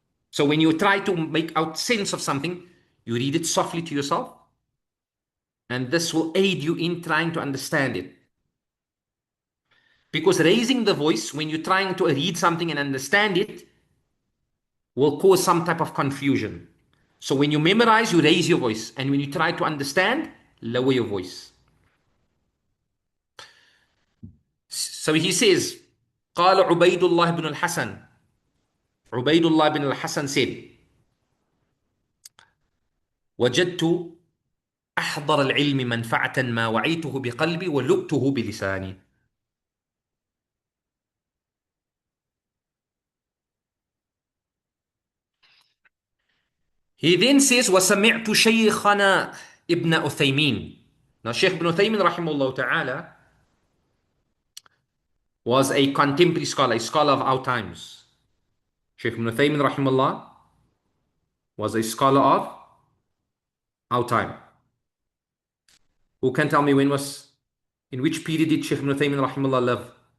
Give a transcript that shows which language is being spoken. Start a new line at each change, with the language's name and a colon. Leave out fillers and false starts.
English: So when you try to make out sense of something, you read it softly to yourself, and this will aid you in trying to understand it. Because raising the voice when you're trying to read something and understand it will cause some type of confusion. So when you memorize, you raise your voice, and when you try to understand, lower your voice. So he says,
Arabic: قال عبيد الله بن الحسن, عبيد الله بن الحسن said, وجدت أحضر العلم منفعة ما وعيته بقلبي ولقته بلساني.
English: He then says,
Arabic: وسمعت شيخنا ابن أثيمين.
English: Now Shaykh ibn Usaymī rahimahullah ta'ala was a contemporary scholar, a scholar of our times. Shaykh ibn Usaymī rahimahullah was a scholar of our time. Who can tell me in which period did Shaykh ibn Usaymī rahimahullah live?